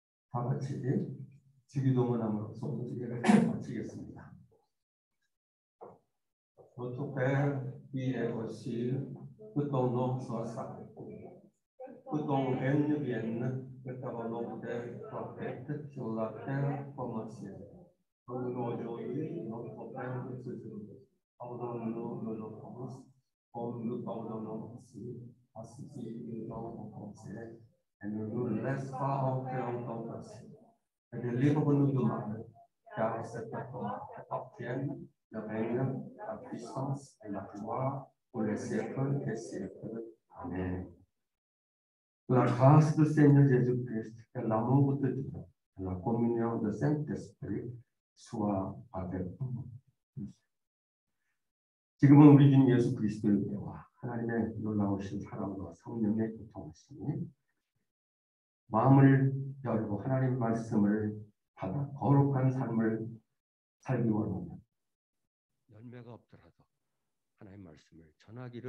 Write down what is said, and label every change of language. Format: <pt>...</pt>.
<ko>다 같이 주기도문 함으로써 오늘 예배를 마치겠습니다.</ko> <fr>Notre Père qui es aux cieux, que ton nom soit sanctifié, que ton règne vienne, que ta volonté soit faite sur la terre comme au ciel. Donne-nous aujourd'hui notre pain de ce jour. Pardonne-nous nos offenses, comme nous pardonnons aussi à ceux qui nous ont offensés, et ne nous laisse pas entrer en tentation, et délivre-nous du mal, car c'est à toi qu'appartiennent le règne, la puissance et la gloire pour les siècles des siècles. Amen. La grâce du Seigneur Jésus-Christ et l'amour de Dieu et la communion du Saint-Esprit soit avec vous.</fr> <ko>지금은 우리 주님 예수 그리스도의 은혜와 하나님의 놀라우신 사랑과 성령의 교통하심이 마음을 열고 하나님 말씀을 받아 거룩한 삶을 살기 원하는 열매가 없더라도 하나님 말씀을 전하기를 소원하는 성도들에게 지금부터 영원토록</ko>